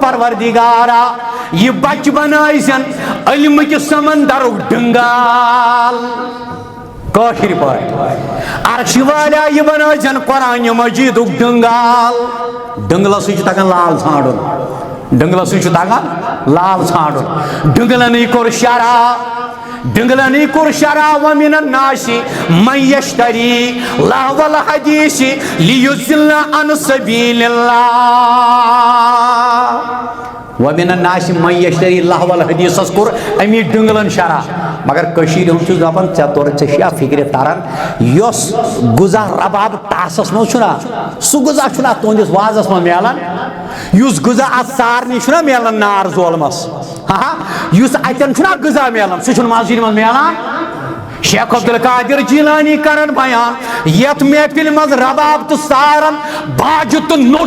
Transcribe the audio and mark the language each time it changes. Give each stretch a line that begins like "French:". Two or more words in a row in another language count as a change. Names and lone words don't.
Kashmiri: پروردگارا یہِ بچہِ بنٲیزٮ۪ن علمہٕ کہِ سمندرُک ڈنٛگال کٲشِر پٲٹھۍ عرشہِ والیٛا یہِ بنٲیزٮ۪ن قرآنہِ مجیٖدُک ڈنٛگال ڈنٛگلس سۭتۍ چھُ تگان لال ژھانٛڈُن ڈنٛگلس سۭتۍ چھُ تگان لال ژھانٛڈُن ڈنٛگلنٕے کوٚر شرح ڈنٛگلنٕے کوٚر شرح
Arabic: ومن الناس من یشتری لہو الحدیث لیضل عن سبیل اللہ ومن الناس من یشتری لہو الحدیثس
Kashmiri: کوٚر امی ڈنٛگلن شرح مگر کٔشیٖرِ ہُنٛد چھُس دپان ژےٚ چھیا فکرِ تران یۄس غذا رباب ٹاسس منٛز چھُنا سُہ غذا چھُنہ تُہنٛدِس وازس منٛز میلان یُس غذا اتھ سارنٕے چھُنہ میلان نار زولمس یُس اتٮ۪ن چھُنہ غذا میلان سُہ چھُنہٕ مسجدِ منٛز میلان شیخ عبدالقادر جیلانی کرن بیان یتھ محفل منٛز رباب تہٕ سارن باجہِ تہٕ نوٚٹ